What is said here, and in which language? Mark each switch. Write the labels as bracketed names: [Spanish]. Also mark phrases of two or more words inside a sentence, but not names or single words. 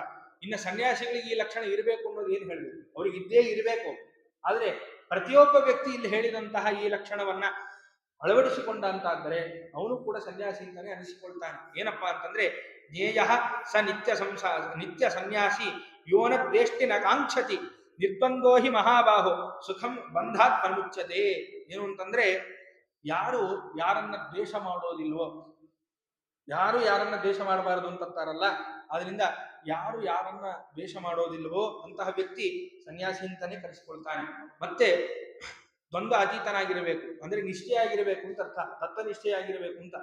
[Kannada] ಇನ್ನು ಸನ್ಯಾಸಿಗಳಿಗೆ ಈ ಲಕ್ಷಣ ಇರಬೇಕು ಅನ್ನೋದು ಏನು ಹೇಳಬೇಕು, ಅವ್ರಿಗೆ ಇದ್ದೇ ಇರಬೇಕು. ಆದ್ರೆ ಪ್ರತಿಯೊಬ್ಬ ವ್ಯಕ್ತಿ ಇಲ್ಲಿ ಹೇಳಿದಂತಹ ಈ ಲಕ್ಷಣವನ್ನ ಅಳವಡಿಸಿಕೊಂಡ ಅಂತಾದರೆ ಅವನು ಕೂಡ ಸನ್ಯಾಸಿ ಅಂತಾನೆ ಅನಿಸಿಕೊಳ್ತಾನೆ. ಏನಪ್ಪಾ ಅಂತಂದ್ರೆ [Sanskrit] ಜ್ಞೇಯ ಸ ನಿತ್ಯ ಸನ್ಯಾಸಿ ಯೋನ ದ್ವೇಷ್ಟಿ ನ ಕಾಂಕ್ಷತಿ ನಿರ್ಬಂಧೋ ಹಿ ಮಹಾಬಾಹೋ ಸುಖಂ ಬಂಧಾತ್ ಪ್ರಮುಚ್ಯತೆ. [Kannada] ಏನು ಅಂತಂದ್ರೆ ಯಾರು ಯಾರನ್ನ ದ್ವೇಷ ಮಾಡೋದಿಲ್ವೋ, ಯಾರು ಯಾರನ್ನ ದ್ವೇಷ ಮಾಡಬಾರದು ಅಂತಾರಲ್ಲ, ಆದ್ರಿಂದ ಯಾರು ಯಾರನ್ನ ದ್ವೇಷ ಮಾಡೋದಿಲ್ವೋ ಅಂತಹ ವ್ಯಕ್ತಿ ಸನ್ಯಾಸಿ ಅಂತಾನೆ ಕರೆಸಿಕೊಳ್ತಾನೆ. ಮತ್ತೆ ದ್ವಂದ್ವ ಅತೀತನಾಗಿರಬೇಕು ಅಂದ್ರೆ ನಿಷ್ಠೆಯಾಗಿರಬೇಕು ಅಂತ ಅರ್ಥ, ತತ್ವನಿಷ್ಠೆಯಾಗಿರಬೇಕು ಅಂತ.